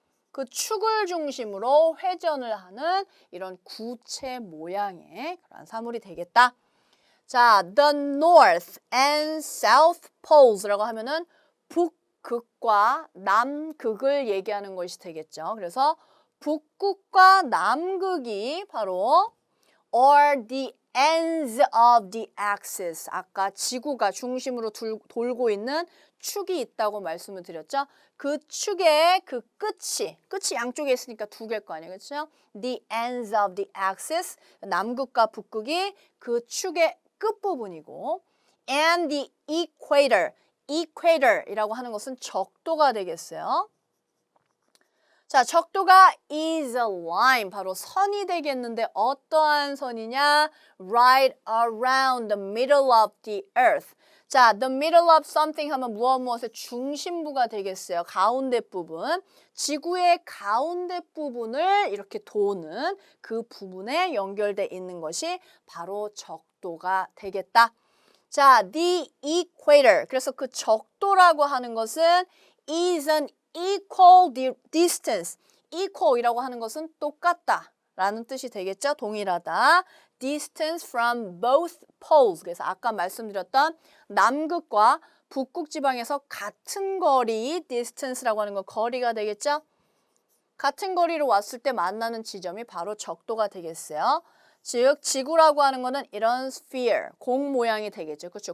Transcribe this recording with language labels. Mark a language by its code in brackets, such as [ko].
[ko] 그 축을 중심으로 회전을 하는 이런 구체 모양의 그런 사물이 되겠다. 자, [en] the north and south poles [ko] 라고 하면은 북극과 남극을 얘기하는 것이 되겠죠. 그래서 북극과 남극이 바로 [en] are the ends of the axis. [ko] 아까 지구가 중심으로 돌고 있는 축이 있다고 말씀을 드렸죠. 그 축의 그 끝이 양쪽에 있으니까 두 개일 거 아니에요. 그렇죠? [en] The ends of the axis. [ko] 남극과 북극이 그 축의 끝부분이고 [en] and the equator. [ko] equator이라고 하는 것은 적도가 되겠어요. 자, 적도가 [en] is a line, [ko] 바로 선이 되겠는데 어떠한 선이냐? [en] Right around the middle of the earth. [ko] 자, [en] the middle of something [ko] 하면 무엇의 중심부가 되겠어요. 가운데 부분. 지구의 가운데 부분을 이렇게 도는 그 부분에 연결돼 있는 것이 바로 적도가 되겠다. 자, [en] the equator. [ko] 그래서 그 적도라고 하는 것은 [en] is an equal distance. [ko] equal이라고 하는 것은 똑같다 라는 뜻이 되겠죠. 동일하다. [en] distance from both poles. [ko] 그래서 아까 말씀드렸던 남극과 북극 지방에서 같은 거리, distance라고 하는 건 거리가 되겠죠. 같은 거리로 왔을 때 만나는 지점이 바로 적도가 되겠어요. 즉 지구라고 하는 거는 이런 sphere, 공 모양이 되겠죠. 그렇죠.